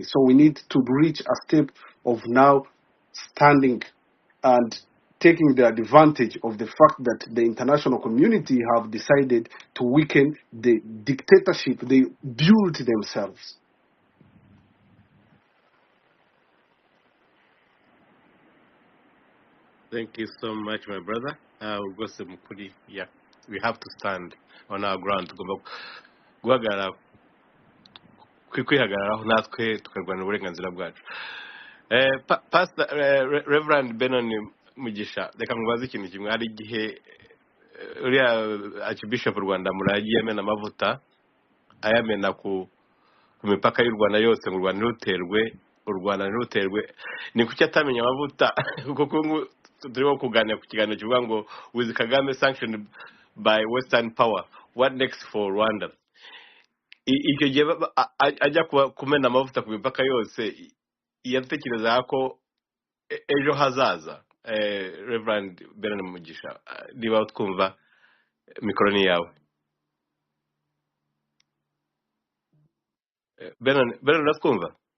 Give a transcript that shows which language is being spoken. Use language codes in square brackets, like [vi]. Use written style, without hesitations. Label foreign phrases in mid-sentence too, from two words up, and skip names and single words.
[en] So we need to reach a step of now standing and taking the advantage of the fact that the international community have decided to weaken the dictatorship they built themselves. Thank you so much, my brother. [rw] Rwose mukuri, [en] yeah, we have to stand on our ground. [rw] Tugomba guhagarara, kwihagararaho natwe tukarwanira uburenganzira bwacu. Pastor Reverend Benon Mugisha, reka mubaze ikintu kimwe. Hari igihe uriya Archbishop Rwanda muragiye yamena amavuta ayamena ku mipaka y'u Rwanda yose, mu Rwanda ntiruterwe. Ni kuki atamenya amavuta? Kuko turimo kuganira ku kiganiro kivuga ngo [en] with Kagame sanctioned by Western power, what next for Rwanda? [rw] Icyo gihe ajya kumena amavuta ku mipaka yose, yatekereza ko ejo hazaza. Reverend Benon Mugisha, niba twumva mikoro ni yawe. Benon natwumva?